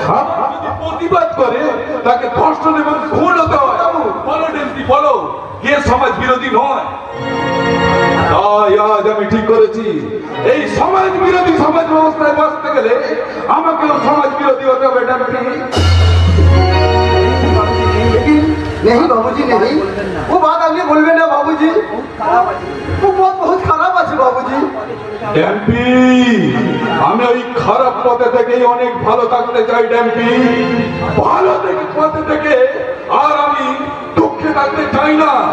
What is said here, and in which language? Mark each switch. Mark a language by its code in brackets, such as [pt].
[bn] আবার যদি প্রতিবাদ করে তাকে ধর্ষণ এবং খুন হতে হয়। বলো ডেম্পি, বলো কে সমাজ বিরোধী নয়? তাই আজ আমি ঠিক করেছি, এই সমাজ বিরোধী সমাজ ব্যবস্থায় বাঁচতে গেলে আমাকেও সমাজ বিরোধী হতে হবে। ডেম্পি [hi] नहीं बाबूजी नहीं, वो बात आपने बोलबे ना बाबूजी, वो बात बहुत खराब [bn] আছে [hi] बाबूजी। [bn] ড্যাম্পি, আমি ওই খারাপ পথে থেকেই অনেক ভালো থাকতে চাই ড্যাম্পি, ভালো থেকে পথে থেকে, আর আমি দুঃখে থাকতে চাই না।